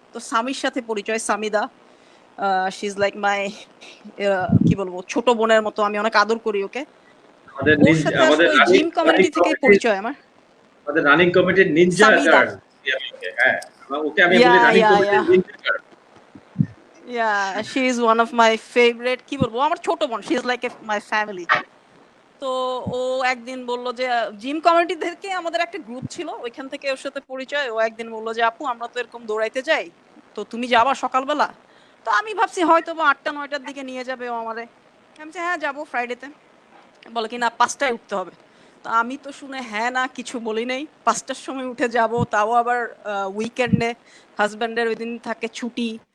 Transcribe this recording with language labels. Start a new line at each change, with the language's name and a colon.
Bangla: তো সামির সাথে পরিচয়, Samida,
English: she is like my
Bangla: কি বলবো ছোট বোনের মতো, আমি অনেক আদর করি ওকে। ওর সাথে আসলে ওই জিম কমিউনিটি থেকেই পরিচয় আমার। আমাদের রানিং কমিটির নিনজা গার্ল। হ্যাঁ, ওকে আমি বলি রানিং কমিটির Ninja girl.
English: Yeah, she is one of my favorite,
Bangla: কি বলবো, আমার ছোট বোন,
English: she is like my family.
Bangla: তো ও একদিন বলল যে জিম কমিউনিটি থেকে আমাদের একটা গ্রুপ ছিল, ওইখান থেকে ওর সাথে পরিচয়। ও একদিন বলল যে আপু আমরা তো এরকম দৌড়াইতে যাই, তো তুমি যাবা সকালবেলা? তো আমি ভাবছি হয়তো বা 8টা-9টার দিকে নিয়ে যাবে ও আমারে। আমি বলছি হ্যাঁ যাবো ফ্রাইডেতে। বলে কি না 5টায় উঠতে হবে। তো আমি তো শুনে হ্যাঁ না কিছু বলি নাই, 5টার সময় উঠে যাব, তাও আবার উইকেন্ডে, হাজব্যান্ডের ওই দিন থাকে ছুটি।